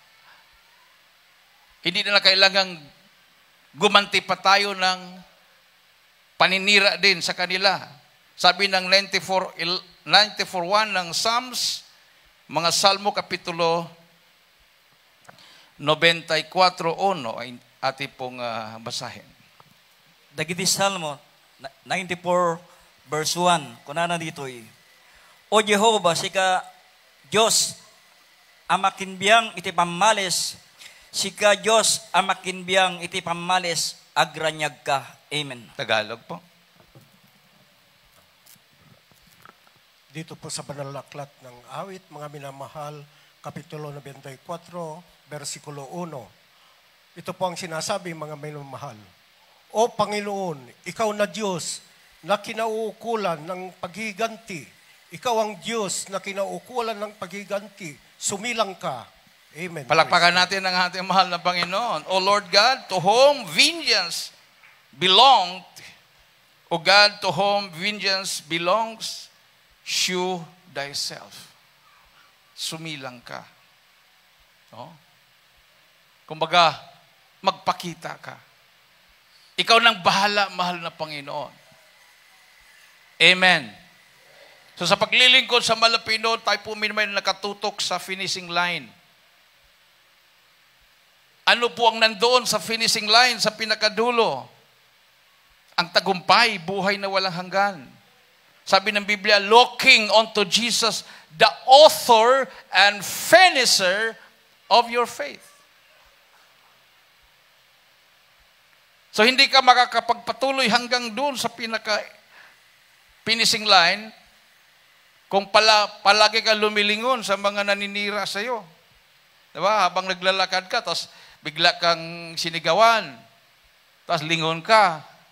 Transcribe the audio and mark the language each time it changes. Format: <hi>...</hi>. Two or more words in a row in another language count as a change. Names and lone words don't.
<tl>Hindi na kailangan gumanti pa tayo ng paninira din sa kanila. Sabi ng 94:1 ng Psalms, mga Salmo Kapitulo 94:1 ay ating pong basahin.</tl> <ilo>Dagiti Salmo 94 verse 1. Kunana dito O Jehovah, sika Diyos amakinbiyang iti pamalis, sika Diyos amakinbiyang iti pamalis, agranyag ka. Amen.</ilo> <tl>Tagalog po. Dito po sa Banal na Aklat ng Awit, mga minamahal, Kapitulo 94, versikulo 1. Ito po ang sinasabi, mga minamahal. O Panginoon, ikaw na Diyos na kinauukulan ng paghiganti. Ikaw ang Diyos na kinauukulan ng paghiganti. Sumilang ka. Amen. Palakpakan natin ang ating mahal na Panginoon.</tl> <en>O Lord God, to whom vengeance belonged, O God, to whom vengeance belongs, shew thyself.</en> <tl>Sumilang ka. No? Kumbaga, magpakita ka. Ikaw nang bahala, mahal na Panginoon. Amen. So sa paglilingkod sa Malapino, tayo po may nakatutok sa</tl> <en>finishing line.</en> <tl>Ano po ang nandoon sa</tl> <en>finishing line,</en> <tl>sa pinakadulo? Ang tagumpay, buhay na walang hanggan. Sabi ng Biblia,</tl> <en>looking unto Jesus, the author and finisher of your faith.</en> <tl>So hindi ka makakapagpatuloy hanggang doon sa pinaka-</tl> <en>finishing line</en> <tl>kung palagi ka lumilingon sa mga naninira sa iyo. Diba? Habang naglalakad ka, tapos bigla kang sinigawan, tapos lingon ka.</tl>